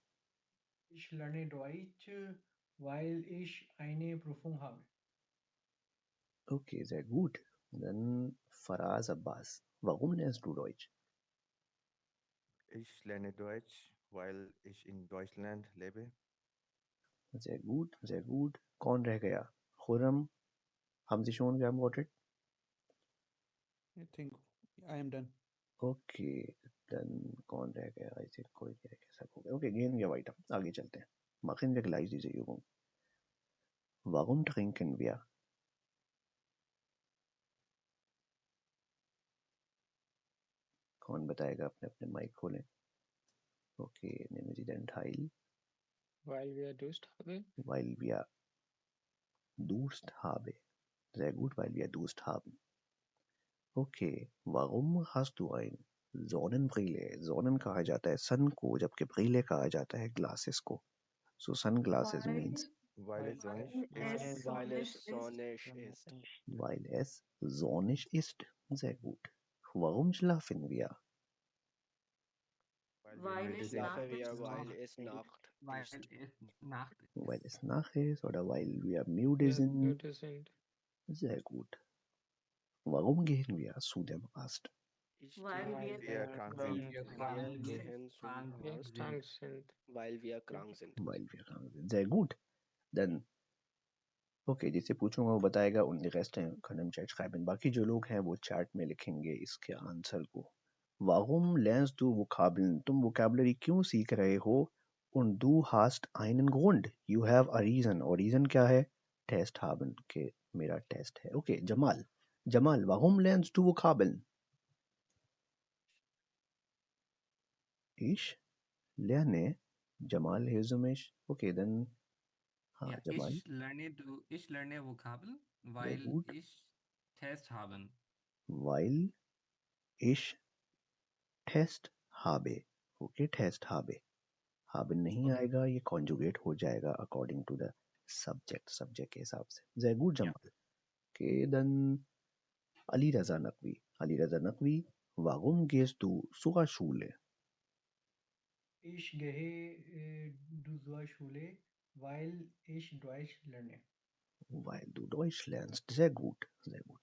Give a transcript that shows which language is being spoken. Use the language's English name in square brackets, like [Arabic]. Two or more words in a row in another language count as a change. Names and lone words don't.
[German] Ich lerne Deutsch, weil ich eine Prüfung habe. Okay, sehr gut. Dann Faraz Abbas. Warum lernst du Deutsch? Ich lerne Deutsch, weil ich in Deutschland lebe. Sehr gut, sehr gut. [Hindi] कौन रह गया? खुरम, [German] Hamza Sean geantwortet. [English] I think I am done. Okay, then [Hindi] कौन रह गया? [English] I think [Hindi] कोई नहीं रह गया, सब हो गया. [German] Okay, gehen wir weiter. [Hindi] आगे चलते हैं. [German] Machen wir gleich diese Übung. Warum trinken wir? [Hindi] कौन बताएगा? अपने अपने माइक खोलें. [German] Okay, nehmen Sie den Teil. Weil wir Durst haben. Weil wir Durst haben. Sehr gut, weil wir Durst haben. Okay, warum hast du ein Sonnenbrille? [Hindi] Sonnen कहा जाता है sun को, जबकि brille कहा जाता है glasses को. [English] So sunglasses means [German] Weil es sonnig ist. Weil es sonnig ist. weil es sonnig ist. Sehr gut. Warum schlafen wir? While es Schlafen wir, Nacht weil es Nacht Weil ist. es Nacht Weil es Nacht ist oder weil wir müde Ja, sind. müde sind. Sehr gut. Warum gehen wir zu dem Arzt? While wir krank Wir sind. gehen zum Wir Arzt, krank sind. weil wir krank sind. Weil wir krank sind. Sehr gut. Dann [Hindi] ओके जिससे पूछूंगा वो बताएगा. उनके रेस्ट [German] können Chat schreiben. [Hindi] बाकी जो लोग हैं वो चैट में लिखेंगे इसके आंसर को. [German] Warum lernst du Vokabeln? [Hindi] तुम vocabulary क्यों सीख रहे हो? [German] Und du hast einen Grund. [English] You have a reason. [Hindi] और reason क्या है? [German] Test haben. [Hindi] के मेरा टेस्ट है. ओके जमाल. जमाल, [German] warum lernst du Vokabeln? Ich lerne. [English] Jamal Hilzumish. Okay, then हाँ [German] Ja, जमाल. ich lerne Vokabeln, Sehr weil gut. ich Test haben. Weil ich Test habe. ओके टेस्ट habe. [Hindi] haben नहीं आएगा, ये कॉन्जुगेट हो जाएगा [English] according to the subject [Hindi] के हिसाब से. [German] Sehr gut जमाल. Okay, dann Ali Raza Naqvi. Ali Raza Naqvi, warum gehst du zur Schule? Ich gehe zur Schule, weil ich Deutsch lerne. Weil du Deutsch lernst. Sehr gut, sehr gut.